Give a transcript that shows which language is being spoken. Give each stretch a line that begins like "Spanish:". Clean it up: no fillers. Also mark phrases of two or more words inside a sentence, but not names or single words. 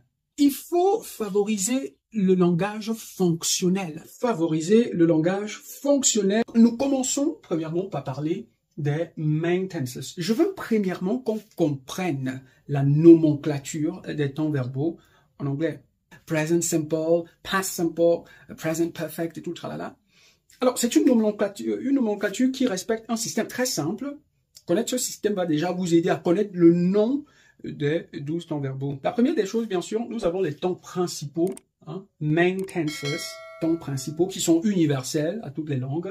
French: Il faut favoriser le langage fonctionnel. Favoriser le langage fonctionnel. Nous commençons premièrement par parler des
English: main tenses.
French: Je veux premièrement qu'on comprenne la nomenclature des temps verbaux en anglais.
English: Present simple, past simple, present perfect
French: et tout le tralala. Alors, c'est une nomenclature qui respecte un système très simple. Connaître ce système va déjà vous aider à connaître le nom des 12 temps verbaux. La première des choses, bien sûr, nous avons les temps principaux,
English: main tenses,
French: temps principaux qui sont universels à toutes les langues.